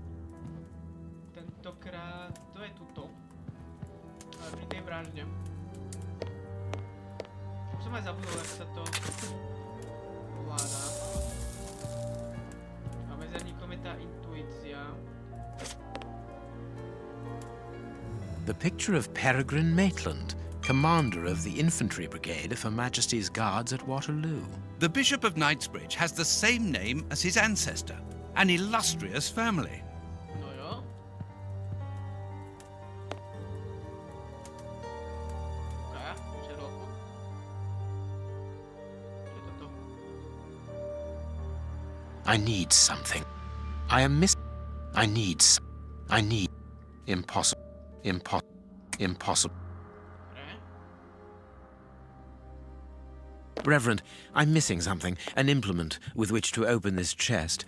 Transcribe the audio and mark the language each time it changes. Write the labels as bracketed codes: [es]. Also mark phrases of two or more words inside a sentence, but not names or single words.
[sk] Tentokrát, to je tuto. Pri tej vražde. Už som aj zabudol, jak sa to ovláda. A mezerníkom je tá intuícia. [en] The picture of Peregrine Maitland, commander of the infantry brigade of Her Majesty's Guards at Waterloo. The Bishop of Knightsbridge has the same name as his ancestor, an illustrious family. [sk] No jo. Sherlocku. Čo je toto? [en] I need something. I am miss. I need. Impossible. Impossible. Reverend, I'm missing something, an implement with which to open this chest.